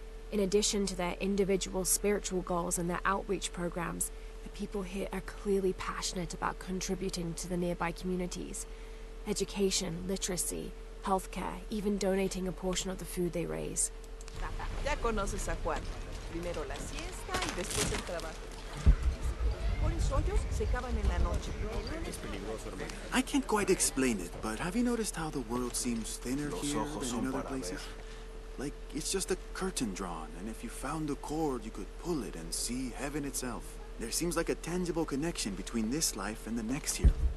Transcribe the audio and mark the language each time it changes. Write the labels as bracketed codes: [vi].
[en] In addition to their individual spiritual goals and their outreach programs, the people here are clearly passionate about contributing to the nearby communities. Education, literacy, healthcare, even donating a portion of the food they raise. [es] Ya conoces a Juan. Primero la siesta y después el trabajo. Los hoyos se cavan en la noche. [en] I can't quite explain it, but have you noticed how the world seems thinner here than in other places? Like, it's just a curtain drawn, and if you found a cord, you could pull it and see heaven itself. There seems like a tangible connection between this life and the next here.